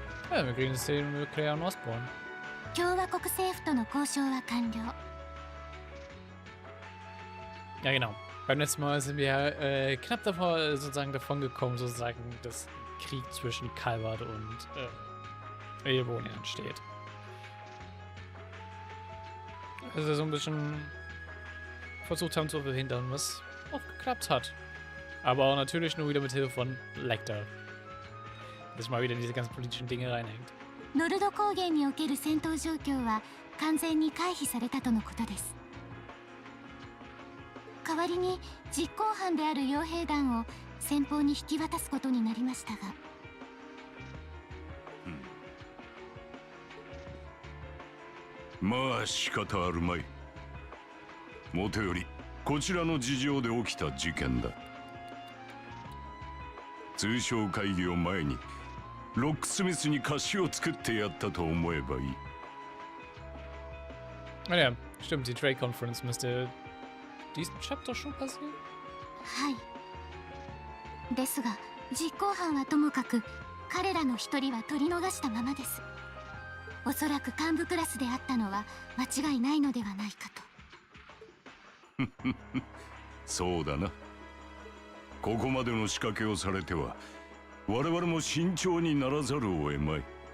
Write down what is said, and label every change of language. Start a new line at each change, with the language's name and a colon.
German: Ja, wir kriegen jetzt den mit Claire und Osborn.
Japanese: 共和国政府との交渉は完了。
German: Ja, genau. Beim letzten Mal sind wir knapp davor, sozusagen davon gekommen, sozusagen, dass Krieg zwischen Calvert und Erebonia entsteht. Also so ein bisschen versucht haben zu verhindern, was auch geklappt hat. Aber auch natürlich nur wieder mit Hilfe von Lecter. Dass mal wieder in diese ganzen politischen Dinge reinhängt.
Japanese: ノルド高原における戦闘状況は完全に回避されたとのことです。代わりに実行犯である傭兵団を先方に引き渡すことになりましたが、まあ仕方あるまい。もとよりこちらの事情で起きた事件だ。通商会議を前にロックスミスに貸しを作ってやったと思えばいい。
German: Ah ja, stimmt, die Trade Conference müsste diesen Chapter schon passieren?
Japanese: はい。ですが実行犯はともかく彼らの一人は取り逃したままです。おそらく幹部クラスであったのは間違いないのではないかと。そうだな。ここまでの仕掛けをされては我々も慎重にならざるを得まい。